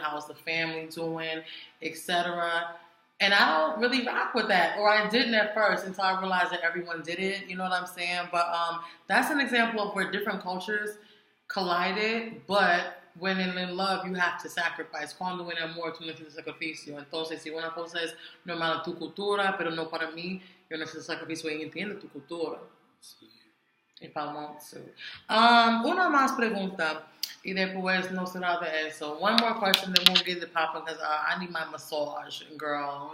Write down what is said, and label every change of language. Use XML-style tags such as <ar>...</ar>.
<en>How's the family doing? Etc. And I don't really rock with that. Or I didn't at first until I realized that everyone did it. You know what I'm saying? But that's an example of where different cultures collided, but when in love you have to sacrifice.</en> <es>Cuando en amor tú necesitas sacrificio. Entonces, si una cosa es normal en tu cultura, pero no para mí, yo necesito sacrificio y entiendo tu cultura. Sí.</es> <en>If I want to.</en> <es>Una más pregunta, y después no será de eso.</es> <en>One more question, then we'll get it popping, because I need my massage, girl.</en>